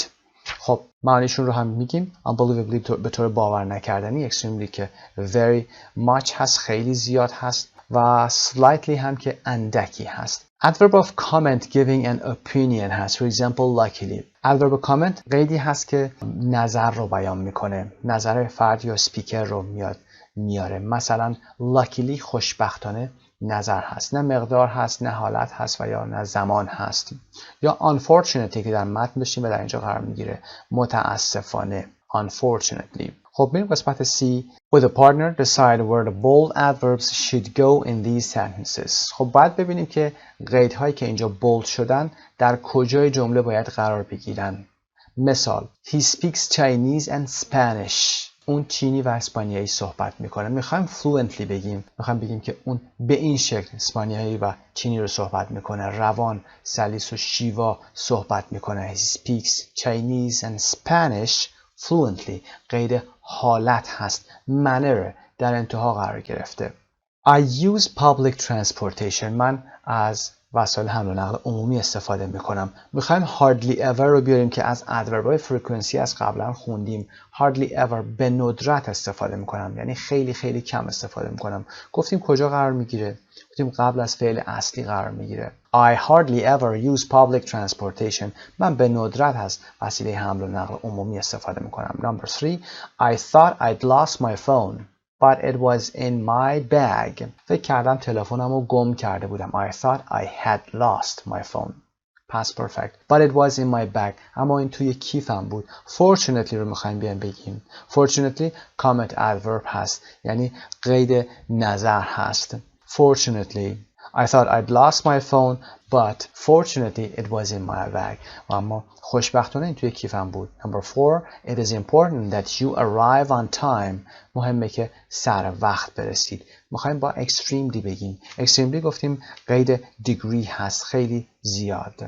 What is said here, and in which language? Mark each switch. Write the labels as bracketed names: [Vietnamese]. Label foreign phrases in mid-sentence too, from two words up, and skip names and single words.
[Persian] خب معنیشون رو هم میگیم. unbelievably به طور باور نکردنی، extremely که [English] very much [Persian] هست، خیلی زیاد هست و slightly هم که اندکی هست. [English] adverb of comment giving an opinion [Persian] هست. [English] For example, luckily. adverb comment [Persian] قیدی هست که نظر رو بیان میکنه، نظر فرد یا سپیکر رو میاره. مثلا luckily خوشبختانه نظر هست، نه مقدار هست، نه حالت هست و یا نه زمان هست. یا unfortunately که در متن داشتیم و در اینجا قرار میگیره، متاسفانه unfortunately. خب بریم قسمت C. [English] With a partner decide where the bold adverbs should go in these sentences. [Persian] خب باید ببینیم که قیدهایی که اینجا bold شدن در کجای جمله باید قرار بگیرن. مثال [English] He speaks Chinese and Spanish. [Persian] اون چینی و اسپانیایی صحبت میکنه. میخوایم fluently بگیم. میخوایم بگیم که اون به این شکل اسپانیایی و چینی رو صحبت میکنه. روان، سلیس و شیوا صحبت میکنه. [English] He speaks Chinese and Spanish fluently. [Persian] قید حالت هست. manner در انتها قرار گرفته. [English] I use public transportation. [Persian] من از وسایل حمل و نقل عمومی استفاده میکنم. میخوایم [English] hardly ever [Persian] رو بیاریم که از ادورب‌های فرکانسی از قبلا خوندیم. [English] hardly ever [Persian] به ندرت استفاده میکنم، یعنی خیلی خیلی کم استفاده میکنم. گفتیم کجا قرار میگیره؟ گفتیم قبل از فعل اصلی قرار میگیره. [English] I hardly ever use public transportation. [Persian] من به ندرت از وسیله حمل و نقل عمومی استفاده میکنم. [English] Number 3. I thought I'd lost my phone, but it was in my bag. [Persian] فکر کردم تلفنم رو گم کرده بودم. [English] I thought I had lost my phone. Past perfect. But it was in my bag. [Persian] اما این توی کیفم بود. Fortunately رو میخوایم بیان بگیم. [English] Fortunately comment adverb [Persian] هست. یعنی قید نظر هست. Fortunately. [English] I thought I'd lost my phone, but fortunately it was in my bag. [Persian] اما خوشبختانه این توی کیفم بود. [English] Number 4. It is important that you arrive on time. [Persian] مهمه که سر وقت برسید. میخوایم با extremely بگیم. extremely گفتیم قید degree هست، خیلی زیاد.